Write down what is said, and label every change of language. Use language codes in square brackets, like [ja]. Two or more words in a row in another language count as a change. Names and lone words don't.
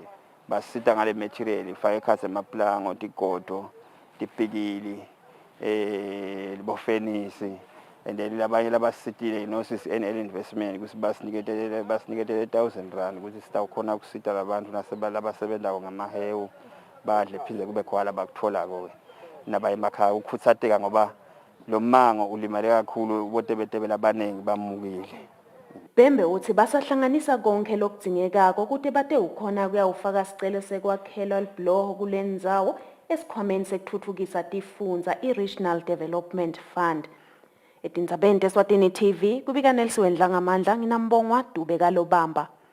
[ss] basita ngale material ifake ekhathe emaplango tigodo tipikili libofenisi [en] and then [ss] labanye labasitile nosis NL investment ukuthi basiniketele 1000 rand ukuthi sitawukhona ukusita labantu nasebalabasebenzako ngamahewu badle phinde kube khona bakuthola ko naba emakhaya ukuthatheka ngoba lo mango ulimale kakhulu ubotebetebe labanengi bamukile. Bhembe uthi basahlanganisa konke lokudzingekako kuthi bate ukhona kuyawufaka sicelo sekwakhelwa libloho kule ndzawo esikhwameni sekutfutfukisa tifundza i-Regional Development Fund. Etindzabeni teSwatini TV kubika Nelson Dlangamandla nginambongwa Dube Kalobamba.